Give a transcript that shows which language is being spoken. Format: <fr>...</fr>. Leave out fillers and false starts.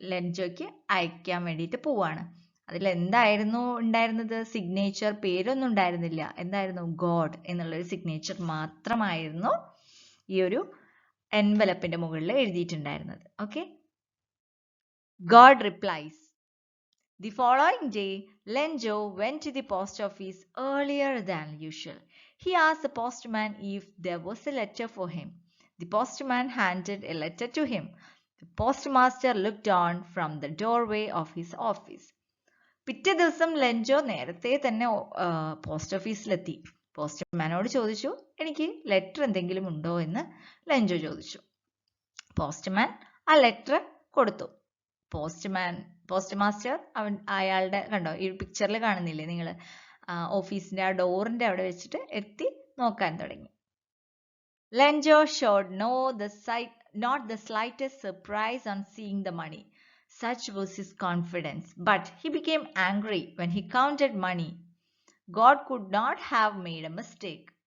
<ml>ലെഞ്ചോയ്ക്ക് അയക്കാൻ വേണ്ടിയിട്ട് പോവാണ്. അതിൽ എന്തായിരുന്നു ഉണ്ടായിരുന്നത്? സിഗ്നേച്ചർ, പേരൊന്നും ഉണ്ടായിരുന്നില്ല. എന്തായിരുന്നു? ഗോഡ് എന്നുള്ളൊരു സിഗ്നേച്ചർ മാത്രമായിരുന്നു ഈ ഒരു എൻവലപ്പിന്റെ മുകളിൽ എഴുതിയിട്ടുണ്ടായിരുന്നത്.</ml> <en>Okay, God replies. The following day, Lenjo went to the post office earlier than usual. He asked the postman if there was a letter for him. The postman handed a letter to him. The postmaster looked on from the doorway of his office.</en> <ml>പിറ്റേ ദിവസം Lencho നേരത്തെ തന്നെ post ഓഫീസിലെത്തി. പോസ്റ്റ്മാനോട് ചോദിച്ചു, എനിക്ക് letter എന്തെങ്കിലും ഉണ്ടോ എന്ന് Lencho ചോദിച്ചു. പോസ്റ്റ്മാൻ ആ ലെറ്റർ കൊടുത്തു. പോസ്റ്റ് മാസ്റ്റർ അയാളുടെ, കണ്ടോ ഈ പിക്ചറിൽ കാണുന്നില്ലേ നിങ്ങൾ, ഓഫീസിന്റെ ആ ഡോറിന്റെ അവിടെ വെച്ചിട്ട് എത്തി നോക്കാൻ തുടങ്ങി.</ml> <en>Lencho showed not the slightest surprise on seeing the money. Such was his confidence. But he became angry when he counted money. God could not have made a mistake.</en>